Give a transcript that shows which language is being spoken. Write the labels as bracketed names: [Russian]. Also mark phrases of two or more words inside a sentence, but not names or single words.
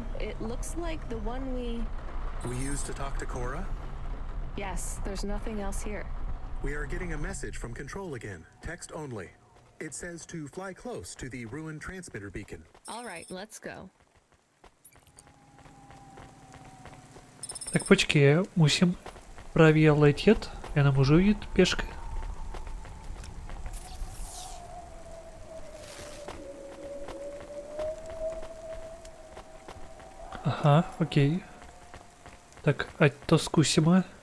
[English] It looks like the one we used to talk to Cora? Yes, there's nothing else here. We are getting a message from Control again, text only. It says to fly close to the ruined transmitter beacon. All right, let's go. [Ukrainian] Так, почекай, [Czech] musím právě letět, já nemůžu jít pěšky. Aha, okej. Tak, ať to zkusíme.